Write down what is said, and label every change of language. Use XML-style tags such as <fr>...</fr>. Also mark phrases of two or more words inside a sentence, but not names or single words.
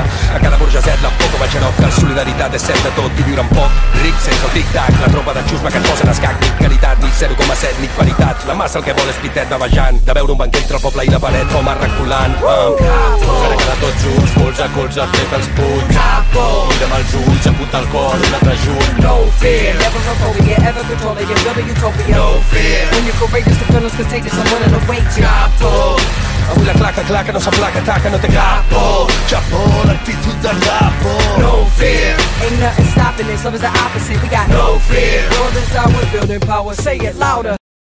<ca>A cada burgeset la por com a xarop, solidaritat és cert de tot i viure en poc, ric sense el tic-tac. La tropa de xusma que et posen escac, ni caritat, ni 0,7, ni paritat. La massa el que vol és pitet bavejant, de veure un banquet entre el poble i la paret, home reculant. Cara tots junts, colze a colze, apreta els punys. Mira'm als ulls, apunta al cor, un altre juny.</ca> <en>No fear, never a phobia, ever controlling, you're building utopia. No fear, When you're courageous, the feeling's contagious, I'm willing to wait ya.</en> <ca>Avui la claca, no s'aplaca, taca, no té capo. Chapo, l'actitud de capo.</ca> <en>no fear, Ain't nothing stopping this, love is the opposite, we got no fear. world is ours, building power, say it louder.</en>